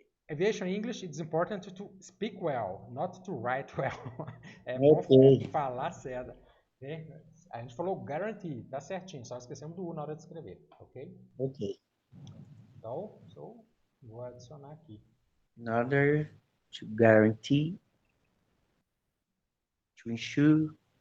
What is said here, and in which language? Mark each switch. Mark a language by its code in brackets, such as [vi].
[en] Aviation English, it's important to speak well, not to write well. [pt] É bom falar certo. Okay? A gente falou guarantee, tá certinho, só esquecemos do U na hora de escrever, ok? Ok. Então, vou adicionar aqui. [en] In order to guarantee, to ensure.